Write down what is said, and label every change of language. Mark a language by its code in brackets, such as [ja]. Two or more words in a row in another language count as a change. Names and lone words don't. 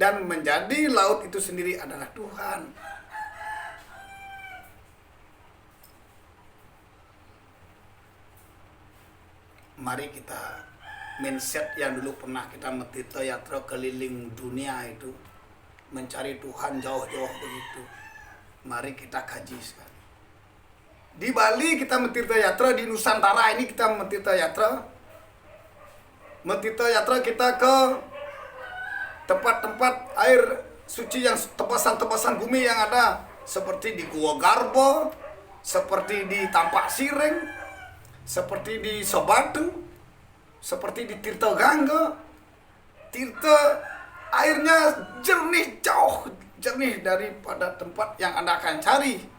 [id] dan menjadi laut itu sendiri adalah Tuhan. Mari kita mindset yang dulu pernah kita metita yatra keliling dunia itu, mencari Tuhan jauh-jauh begitu. Mari kita kaji sekali. Di Bali kita mentirta yatra, di Nusantara ini kita mentirta yatra. Mentirta yatra kita ke tempat-tempat air suci yang tebasan-tebasan bumi yang ada, seperti di Gua Garbo, seperti di Tampak Sireng, seperti di Sobatu, seperti di Tirta Gangga. Tirta airnya jernih, jauh jernih daripada tempat yang Anda akan cari.